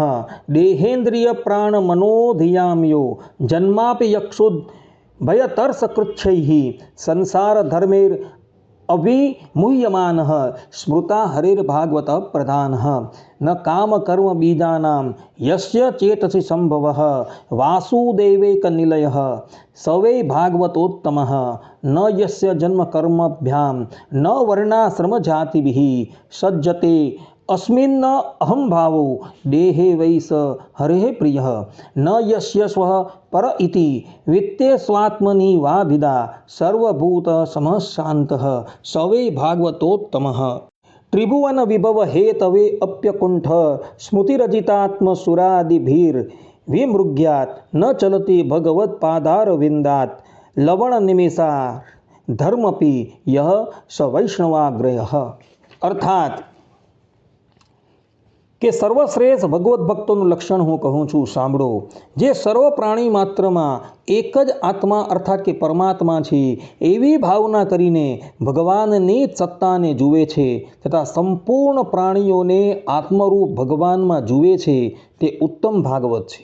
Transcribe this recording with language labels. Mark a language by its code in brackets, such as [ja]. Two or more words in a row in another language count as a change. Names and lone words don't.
[sa] દેહેન્દ્રિય પ્રાણ મનોધિયામ્યો જન્માપી યક્ષુદ ભયતર્ષકૃચ્છૈઃ સંસાર ધર્મેર અભિમુહ્યમાનઃ સ્મૃતા હરિર્ભાગવત પ્રધાનઃ ન કામ કર્મ બીજાનામ યસ્ય ચેતસી સંભવઃ વાસુદેવૈક નિલયઃ સવૈ ભાગવતોત્તમઃ ન યસ્ય જન્મ કર્મભ્યામ ન વર્ણાશ્રમ જાતિભિઃ સજ્જતે अस्मिन् अहं भावो देहे वैस हरेः प्रियः न यस्य स्वः पर इति वित्ते स्वात्मनि वाभिदा सर्वभूत समः शान्तः सवै भागवतोत्तमः त्रिभुवन विभव हेतवे अप्यकुण्ठ स्मृतिरजितात्मसुरादिभिर् विमृग्यात् न चलति भगवत्पादारविन्दात् लवण निमेषा धर्मपि यः स वैष्णवाग्रयः। [gu] अर्थात કે સર્વશ્રેષ્ઠ ભગવદ્ ભક્તોનું લક્ષણ હું કહું છું, સાંભળો। જે સર્વ પ્રાણી માત્રમાં એક જ આત્મા અર્થાત કે પરમાત્મા છે એવી ભાવના કરીને ભગવાનની સત્તાને જુએ છે તથા સંપૂર્ણ પ્રાણીઓને આત્મરૂપ ભગવાનમાં જુએ છે તે ઉત્તમ ભાગવત છે।